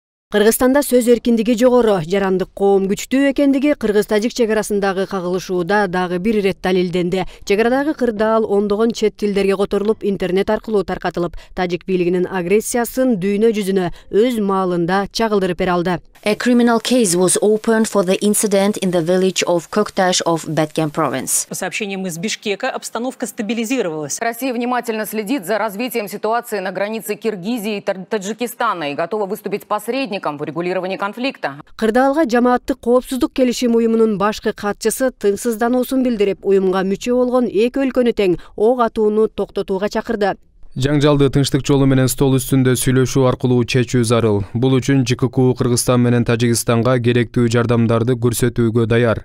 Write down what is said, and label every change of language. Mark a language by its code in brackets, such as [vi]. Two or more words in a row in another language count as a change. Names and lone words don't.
[ky] Кыргызстанда сөз эркиндиги жогору, жарандык коом күчтүү экендиги кыргыз-тажик чек арасындагы кагылышууда дагы бир ирет далилденди. Чек арадагы кырдаал ондогон чет тилдерге которулуп, интернет аркылуу таркатылып, тажик бийлигинин агрессиясын дүйнө жүзүнө өз маалында чагылдырып бере алды. [en] A criminal case was opened for the incident in the village of Koktash of Batken province. [ru] По сообщениям из Бишкека, обстановка стабилизировалась. Россия внимательно следит за развитием ситуации на границе Киргизии и Таджикистана и готова выступить посредником в урегулировании конфликта. [ky] Кырдаалга жамааттык коопсуздук келишим уюмунун башкы катчысы тынчсыздануусун билдирип, уюмга мүчө болгон эки өлкөнү тең ок атууну токтотууга чакырды. Жаңжалды тынчтык жолу менен стол үстүндө сүйлөшүү аркылуу чечүү зарыл. Бул үчүн ЖККУ Кыргызстан менен Тажикстанга керектүү жардамдарды көрсөтүүгө даяр.